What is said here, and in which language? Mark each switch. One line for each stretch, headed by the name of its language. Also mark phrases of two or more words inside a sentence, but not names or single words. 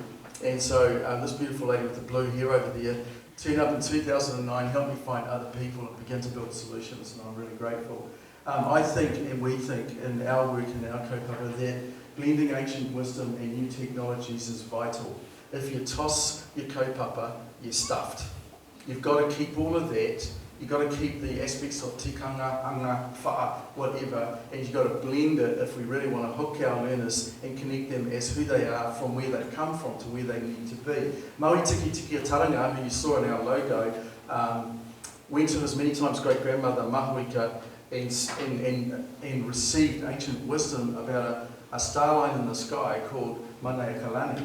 English: And so this beautiful lady with the blue hair over there turned up in 2009, helped me find other people and begin to build solutions, and I'm really grateful. I think, and we think, in our work in our kaupapa, that blending ancient wisdom and new technologies is vital. If you toss your kaupapa, you're stuffed. You've got to keep all of that. You've got to keep the aspects of tikanga, anga, wha, whatever, and you've got to blend it if we really want to hook our learners and connect them as who they are from where they've come from to where they need to be. Maui Tiki Tiki a Taranga, who you saw in our logo, went to his many times great-grandmother, Mahuika, and received ancient wisdom about a star line in the sky called Manaia Kalani.